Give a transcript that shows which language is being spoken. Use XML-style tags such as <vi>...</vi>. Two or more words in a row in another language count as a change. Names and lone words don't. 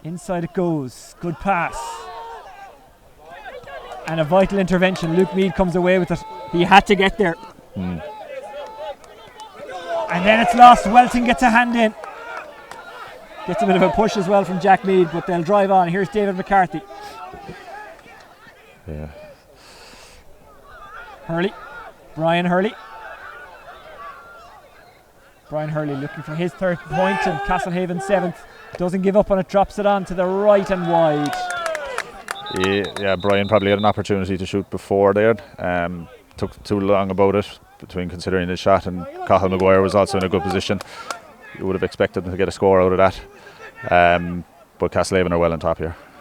<en>Inside it goes. Good pass. And a vital intervention. Luke Meade comes away with it. He had to get there. And then it's lost. Welton gets a hand in. Gets a bit of a push as well from Jack Meade, but they'll drive on. Here's David McCarthy. Yeah. Hurley. Brian Hurley. Brian Hurley looking for his third point, and Castlehaven 7th. Doesn't give up on it, drops it on to the right and wide. Yeah, Brian probably had an opportunity to shoot before there. Took too long about it between considering his shot, and Cathal Maguire was also in a good position. You would have expected them to get a score out of that. But Castlehaven are well on top here.</en>